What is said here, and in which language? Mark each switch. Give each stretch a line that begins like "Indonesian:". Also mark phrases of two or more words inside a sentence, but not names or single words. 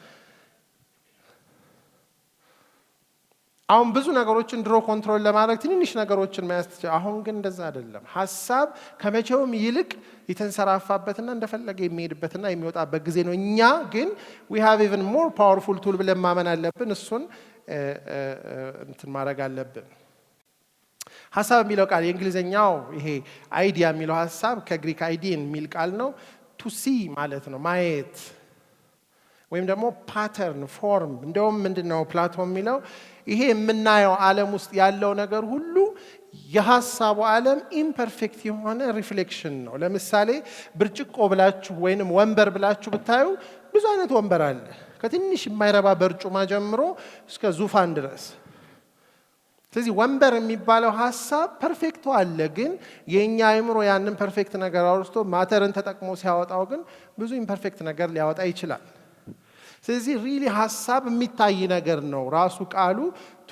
Amharic: አሁን ብዙ ነገሮችን ድሮ ኮንትሮል ለማድረግ ትንንሽ ነገሮችን መያዝ ትችላል። አሁን ግን እንደዛ አይደለም። ሐሳብ ከመቼውም ይልቅ የተንሰራፋበትና እንደፈለገ የሚሄድበትና የሚወጣበት ጊዜ ነው። እኛ ግን
English: we have even more powerful tool
Amharic: ብለን ማመን አለብን። እሱን እንትን ማድረግ አለብን። ሐሳብ የሚለው ቃል የእንግሊዘኛው ይሄ አይዲያ የሚለው ሐሳብ ከግሪክ አይዲን የሚል ቃል ነው።
English: to see
Amharic: ማለት ነው ማየት፣ ወይም ደግሞ
English: pattern form።
Amharic: እንደውም ምንድነው ፕላቶን የሚለው ይሄ የምናየው ዓለም ውስጥ ያለው ነገር ሁሉ የሐሳቡ ዓለም ኢምፐርፌክት የሆነ ሪፍሌክሽን ነው። ለምሳሌ ብርጭቆ ብላችሁ ወይንም ወንበር ብላችሁ ብታዩ ብዙ አይነት ወንበር አለ። ከትንሽ የማይረባ በርጩማ ጀምሮ እስከ ዙፋን ድረስ። ስለዚህ ወንበር የሚባለው ሐሳብ ፐርፌክቱ አለ። ግን የኛ አእምሮ ያንን ፐርፌክት ነገር አውርቶ ማተርን ተጠቅሞ ሲያወጣው ግን ብዙ ኢምፐርፌክት ነገር ሊያወጣ ይችላል። ስለዚህ ሪሊ ሐሳብ የሚታይ ነገር ነው። ራሱ ቃሉ